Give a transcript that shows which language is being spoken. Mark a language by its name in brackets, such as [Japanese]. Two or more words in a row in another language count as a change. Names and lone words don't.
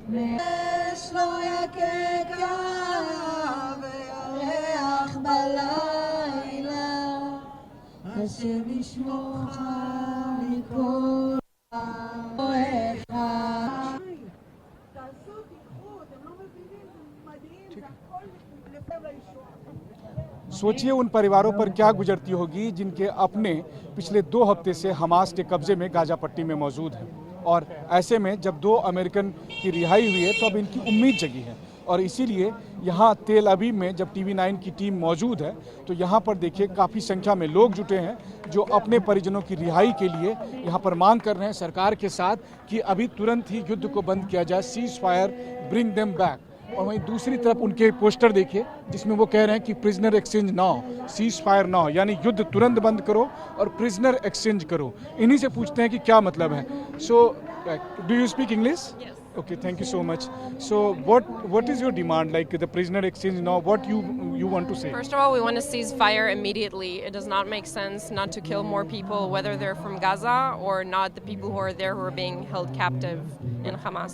[Hebrew] אש לא יקקה וירח בלילה, השם ישמורך מכל רעך. תעשו, תיקחו, אתם לא מבינים, זה מדהים, זה הכל לפני הישועה. [Hindi] सोचिए उन परिवारों पर क्या गुजरती होगी जिनके अपने पिछले 2 हफ्ते से हमास के कब्जे में गाजा पट्टी में मौजूद हैं। और ऐसे में जब 2 अमेरिकन की रिहाई हुई है तो अब इनकी उम्मीद जगी है और इसीलिए यहाँ तेल अवीव में जब TV9 की टीम मौजूद है तो यहाँ पर देखिए काफ़ी संख्या में लोग जुटे हैं जो अपने परिजनों की रिहाई के लिए यहाँ पर मांग कर रहे हैं सरकार के साथ कि अभी तुरंत ही युद्ध को बंद किया जाए, [English] cease fire, bring them back. [Hindi] और वहीं दूसरी तरफ उनके पोस्टर देखिए जिसमें वो कह रहे हैं कि [English] prisoner exchange now, cease fire now, [Hindi] यानी युद्ध तुरंत बंद करो और [English] prisoner exchange [Hindi] करो। इन्हीं से पूछते हैं कि क्या मतलब है। [English] So do you speak English? Okay, thank you so much. So what is your demand, like the prisoner exchange now? What you want to say? First of all, we want to cease fire immediately. It does not make sense not to kill more people, whether they're from Gaza or not, the people who are there who are being held captive in Hamas.